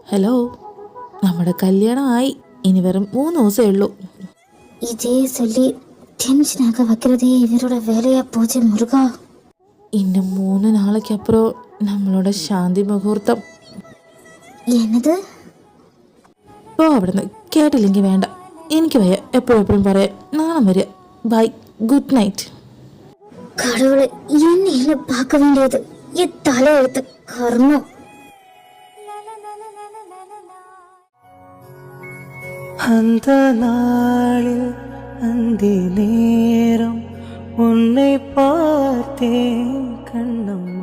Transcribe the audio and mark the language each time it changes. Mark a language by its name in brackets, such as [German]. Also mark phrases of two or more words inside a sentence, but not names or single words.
[Malayalam] ഹലോ, നമ്മുടെ കല്യാണമായി. ഇനി വെറും 3 ദിവസമേ ഉള്ളൂ. [Tamil] இதே சொல்லி டென்ஷனாக வைக்கிறதே இவரோட வேலையா போச்சு முருகா. இன்னும் 3 நாளைக்கு அப்புறம் நம்மளோட சாந்தி முகூர்த்தம். என்னது? [Malayalam] പോ അവിടുന്ന്. കേട്ടില്ലെങ്കിൽ വേണ്ട. എനിക്ക് വയ്യ എപ്പോഴും പറയാം. നാളെ വരിക. [English] bye, good night. [Tamil] கடவுளை, என்ன பார்க்க வேண்டியது என் தலையெழுத்து கர்மம். அந்த நாளில் அந்தி நேரம் உன்னை பார்த்தேன் கண்ணம்மா.